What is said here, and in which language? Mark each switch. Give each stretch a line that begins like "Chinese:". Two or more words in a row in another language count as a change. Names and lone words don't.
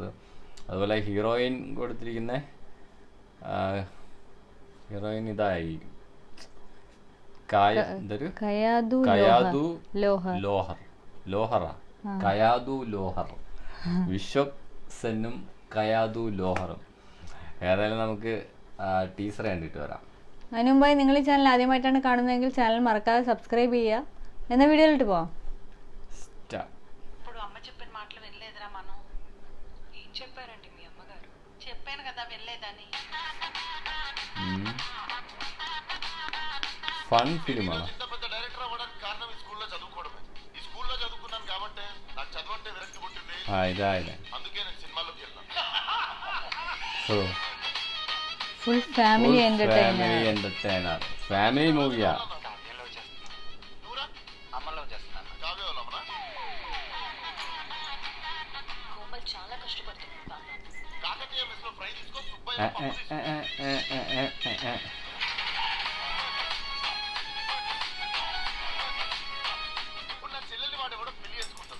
Malayalam: അതുപോലെ ഹീറോയിൻ കൊടുത്തിരിക്കുന്ന ഹീറോയിൻ ഇതായി കയാദു ലോഹർ. വിശ്വക്സനും കയാദു ലോഹറും. ഏതായാലും നമുക്ക് ടീസർ കണ്ടിട്ട് വരാം. അതിനു മുമ്പായി നിങ്ങൾ ഈ ചാനൽ ആദ്യമായിട്ടാണ് കാണുന്നതെങ്കിൽ ചാനൽ മറക്കാതെ സബ്സ്ക്രൈബ് ചെയ്യുക. എന്ന വീഡിയോയിലിട്ട് പോവാം.
Telugu: ఇప్పుడు అమ్మ చెప్పిన మాటలు వినలేదురా మనం. ఏం చెప్పారండి మీ అమ్మగారు? చెప్పాను కదా వినలేదని.
English: fun film
Telugu: అలా. ఇంత పెద్ద డైరెక్టర్ అవ్వడానికి కారణం ఈ స్కూల్లో చదువుకోవడమే. ఈ స్కూల్లో చదువుకున్నాను కాబట్టి నాకు చదవంటే విరక్తి పుట్టింది. అందుకే నేను సినిమాల్లోకి వెళ్ళాను. సో
English: full family entertainer family
Telugu: మూవీయా? చాలా కష్టపడుతున్నా. కాకతీయ మెస్ లో ఫ్రై తీసుకో సుబ్బయ్య. ఇప్పుడు నా చెల్లెల్ని వాడు ఎవడో పెళ్లి చేసుకుంటాడు.